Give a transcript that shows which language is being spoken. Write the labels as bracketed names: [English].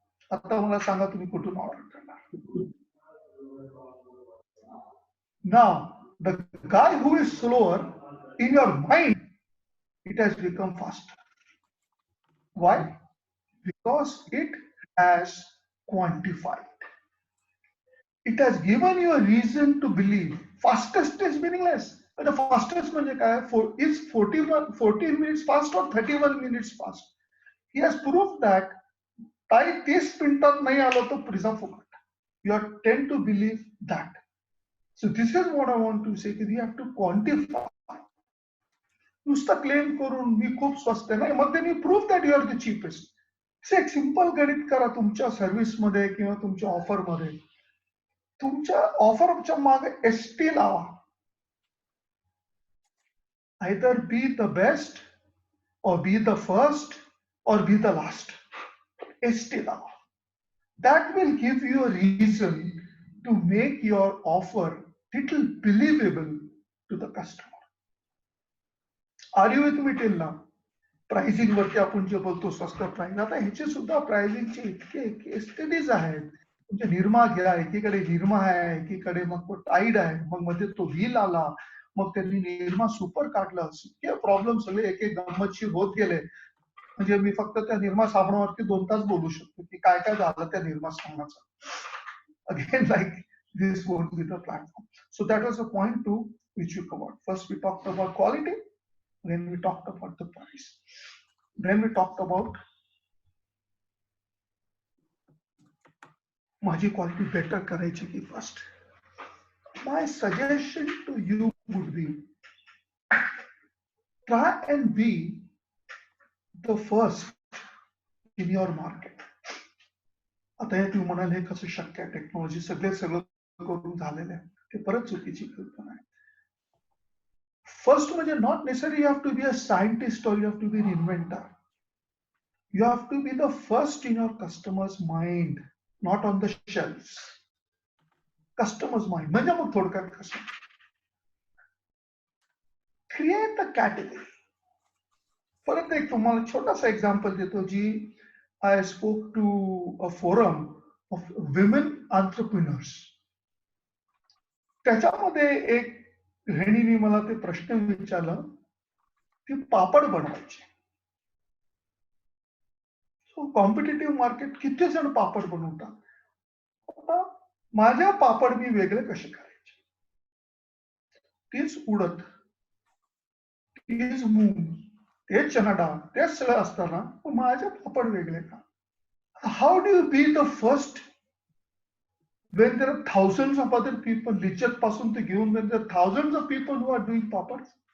[Marathi] आता मला सांगा तुम्ही कुठून ऑर्डर करणार. [English] Now, the guy who is slower, in your mind, it has become faster. Why? Because it has quantified. It has given you a reason to believe. Fastest is meaningless. But the fastest [Marathi] म्हणजे काय? [English] Is 14 minutes fast or 31 minutes fast? He has proved that [Marathi] ताई 30 मिनिटात नाही आलो तो pizza फुकट. [English] You are tend to believe that. So this is what I want to say, that you have to quantify. [Marathi] नुसतं claim करून मी खूप स्वस्त आहे, नाही मग त्यांनी [English] Prove that you are the cheapest. [Marathi] एक सिंपल गणित करा तुमच्या सर्व्हिसमध्ये किंवा तुमच्या ऑफरमध्ये. तुमच्या ऑफरच्या मागे एसटी लावा. [English] either be the best or be the first or be the last. [Marathi] ST लावा. [English] That will give you a reason to make your offer little believable to the customer. Are you with me till now? [Marathi] Pricing वरती आपण जे बोलतो स्वस्त price, आता ह्याचे सुद्धा प्राइसिंगचे इतके स्टडीज आहेत. तुमचे निरमा घ्या, एकीकडे निरमा आहे, एकीकडे मग टाईड आहे, मग मध्ये तो व्हील आला, मग त्यांनी निरमा सुपर काढलं. इतके प्रॉब्लेम सगळे एक एक गंमतशीर होत गेले. म्हणजे मी फक्त त्या निर्मा साबणावरती 2 तास बोलू शकतो की काय काय झालं त्या Nirma साबणाचं. [English] Again, like this won't be the platform. So that was the point 2 which we covered. First we talked about quality, then we talked about the price, then we talked about [Marathi] माझी क्वालिटी बेटर करायची की first. [English] My suggestion to you would be, try and be the first in your market. [Marathi] आता हे तुम्ही म्हणाल हे कसं शक्य आहे, टेक्नॉलॉजी सगळं करून झालेलं आहे, ते परत चुकीची कल्पना आहे. [English] First म्हणजे not necessary you have to be a scientist or you have to be an inventor. You have to be the first in your customer's mind, not on the shelves. Customer's mind. [Marathi] म्हणजे मग थोडक्यात कसं, [English] Create a category. [Marathi] परत एक तुम्हाला छोटासा example देतो. [English] जी I spoke to a forum of women entrepreneurs. [Marathi] त्याच्यामध्ये एक गृहिणीने मला ते प्रश्न विचारलं की पापड बनवायचे. कॉम्पिटिटिव्ह मार्केट किती जण पापड बनवतात, माझ्या पापड मी वेगळे कसे करायचे. तीच उडत, तीच मूग, तेच चना डाळ, तेच सगळं असताना माझे पापड वेगळे का? [English] how do you be the first when there are thousands of other people, [Marathi] लिच्चत पासून ते घेऊन, [English] when there are thousands of people who are doing papads?